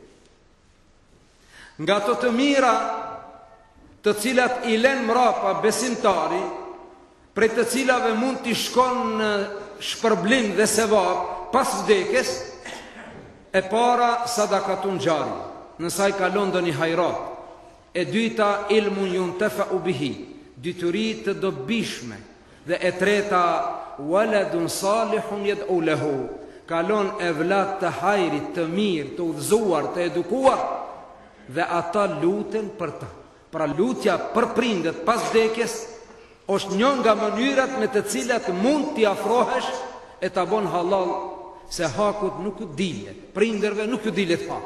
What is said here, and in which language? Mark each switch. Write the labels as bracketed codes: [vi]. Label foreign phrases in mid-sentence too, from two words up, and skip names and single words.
[sq] Nga ato të mira të cilat i lën mrapa besimtari, prej të cilave mund t'i shkon në shpërblim dhe sevap pas vdekjes, e para [ar] صدقة جارية, [sq] në saj kalon doni hajrat. E dyta [ar] علم ينتفع به, [sq] dyturi të dobishme, dhe e treta [ar] ولد صالح يدعو له, [sq] kalon evlat të hajrit, të mirë, të udhëzuar, të edukuar, dhe ata luten për ta. Pra lutja për prindet pas vdekjes është një nga mënyrat me të cilat mund t'i afrohesh e ta bon halal, se hakut nuk u dilet, prinderve nuk u dilet hakut.